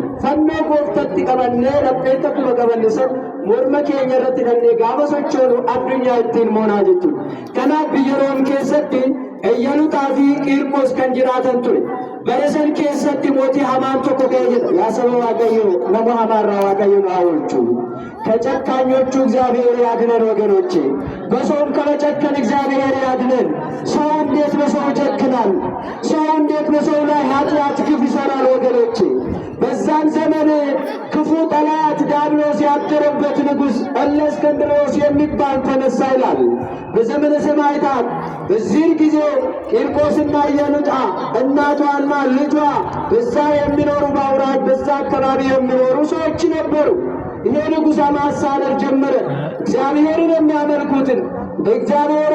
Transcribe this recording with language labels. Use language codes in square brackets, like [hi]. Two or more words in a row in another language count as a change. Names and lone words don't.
[om] Fannoo gooftatti qabannee lapheetti akkuma qabanne san morma keenya irratti dhannee gaafa sochoonu addunyaa ittiin moonaa jechuudha. Kanaaf biyya Room keessatti Iyyaluuxaa fi Qiirqos kan jiraatan ture. Bara san keessatti mootii hamaan tokko ka'e jedha. Yaa saba Waaqayyoo nama hamaarraa Waaqayyo nu haa oolchu. [am] ከጨካኞቹ እግዚአብሔር ያድነን ወገኖቼ። በሰውም ከመጨከን እግዚአብሔር ያድነን። ሰው እንዴት በሰው ይጨክናል? ሰው እንዴት በሰው ላይ ኃጢአት ግፍ ይሰራል ወገኖቼ? በዛን ዘመን ክፉ ጠላት ዲያብሎስ ያደረበት ንጉሥ እለእስክንድሮስ የሚባል ተነሳ ይላል በዘመነ ሰማዕታት። በዚህ ጊዜ ቂርቆስና ኢየሉጣ እናቷና ልጇ በዛ የሚኖሩ ባውራጅ በዛ አካባቢ የሚኖሩ ሰዎች ነበሩ። ይሄ ንጉሥ ማሳደድ ጀመረ። እግዚአብሔርን የሚያመልኩትን በእግዚአብሔር